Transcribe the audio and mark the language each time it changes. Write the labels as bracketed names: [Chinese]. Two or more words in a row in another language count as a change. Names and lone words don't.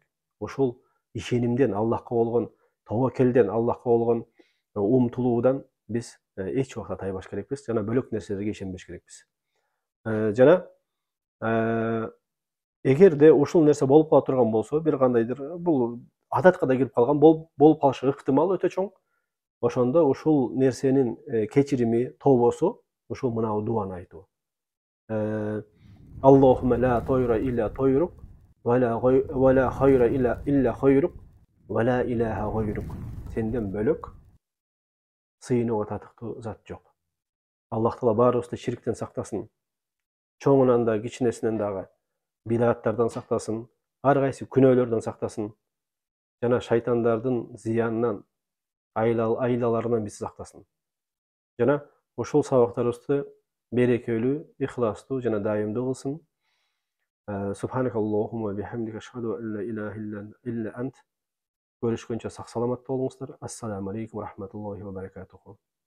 [Kyrgyz] Ушул ишенимден, Аллахка болгон тобокелден, Аллахка болгон умтулуудан биз эч убакта тайбаш керекпиз, жана бөлөк нерселерге ишенбеш керекпиз. Жана Эгерде ушул нерсе болуп кала турган болсо, бир кандайдыр бул адатка да кирип калган, болуп калышы ыктымал өтө чоң. Ошондо ушул нерсенин кечирими, тообосу ушул мынау дуаны айтуу. [Arabic] اللهم لا طير إلا طيرك ولا خير إلا خيرك ولا إله غيرك. [Kyrgyz] Сенден бөлөк сыйынууга татыктуу зат жок. Аллах Таала баарыбызды ширктен сактасын. Чоңунан да, кичинесинен дагы бидаттардан сактасын, ар кайсы күнөөлөрдөн сактасын. Жана шайтандардын зыянынан, айлаларынан бизди сактасын. Жана ушул сабактарыбызды берекелүү, ихластуу жана даимдуу кылсын. [Arabic] سبحانك اللهم وبحمدك أشهد أن لا إله إلا أنت. [Kyrgyz] Көрүшкөнчө сак саламат болуңуздар. [Arabic] السلام عليكم ورحمة الله وبركاته.